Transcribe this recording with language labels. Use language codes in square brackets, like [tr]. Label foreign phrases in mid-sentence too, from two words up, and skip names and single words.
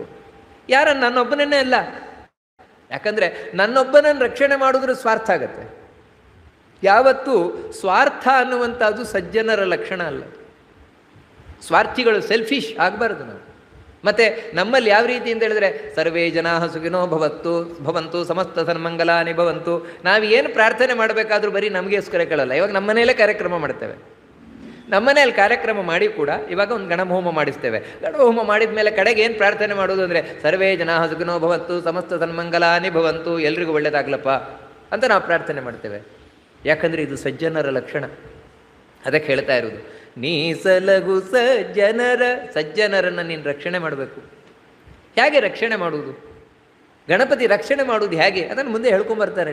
[kn] ಯಾರನ್ನು? ನನ್ನೊಬ್ಬನನ್ನೇ ಅಲ್ಲ. ಯಾಕಂದರೆ ನನ್ನೊಬ್ಬನನ್ನು ರಕ್ಷಣೆ ಮಾಡಿದ್ರೆ ಸ್ವಾರ್ಥ ಆಗತ್ತೆ. ಯಾವತ್ತೂ ಸ್ವಾರ್ಥ ಅನ್ನುವಂಥದ್ದು ಸಜ್ಜನರ ಲಕ್ಷಣ ಅಲ್ಲ. ಸ್ವಾರ್ಥಿಗಳು, ಸೆಲ್ಫಿಶ್ ಆಗಬಾರ್ದು ನಾವು. ಮತ್ತು ನಮ್ಮಲ್ಲಿ ಯಾವ ರೀತಿ ಅಂತ ಹೇಳಿದ್ರೆ [sa] ಸರ್ವೇ ಜನಾ ಸುಖಿನೋ ಭವಂತು ಸಮಸ್ತ ಸನ್ಮಂಗಲಾನಿ ಭವಂತು. [kn] ನಾವು ಏನು ಪ್ರಾರ್ಥನೆ ಮಾಡಬೇಕಾದ್ರೂ ಬರೀ ನಮಗೋಸ್ಕರ ಕೇಳಲ್ಲ. ಇವಾಗ ನಮ್ಮನೆಯಲ್ಲೇ ಕಾರ್ಯಕ್ರಮ ಮಾಡ್ತೇವೆ. ನಮ್ಮನೆಯಲ್ಲಿ ಕಾರ್ಯಕ್ರಮ ಮಾಡಿ ಕೂಡ ಇವಾಗ ಒಂದು ಗಣಹೋಮ ಮಾಡಿಸ್ತೇವೆ. ಗಣಹೋಮ ಮಾಡಿದ ಮೇಲೆ ಕಡೆಗೆ ಏನು ಪ್ರಾರ್ಥನೆ ಮಾಡೋದು ಅಂದರೆ [sa] ಸರ್ವೇ ಜನಾ ಸುಖಿನೋ ಭವಂತು ಸಮಸ್ತ ಸನ್ಮಂಗಲಾನಿ ಭವಂತು, [kn] ಎಲ್ರಿಗೂ ಒಳ್ಳೇದಾಗ್ಲಪ್ಪ ಅಂತ ನಾವು ಪ್ರಾರ್ಥನೆ ಮಾಡ್ತೇವೆ. ಯಾಕಂದರೆ ಇದು ಸಜ್ಜನರ ಲಕ್ಷಣ. ಅದಕ್ಕೆ ಹೇಳ್ತಾ ಇರೋದು, ನೀ ಸಲಗು ಸಜ್ಜನರನ್ನು ನೀನು ರಕ್ಷಣೆ ಮಾಡಬೇಕು. ಹೇಗೆ ರಕ್ಷಣೆ ಮಾಡುವುದು? ಗಣಪತಿ ರಕ್ಷಣೆ ಮಾಡುವುದು ಹೇಗೆ ಅದನ್ನು ಮುಂದೆ ಹೇಳ್ಕೊಂಬರ್ತಾರೆ.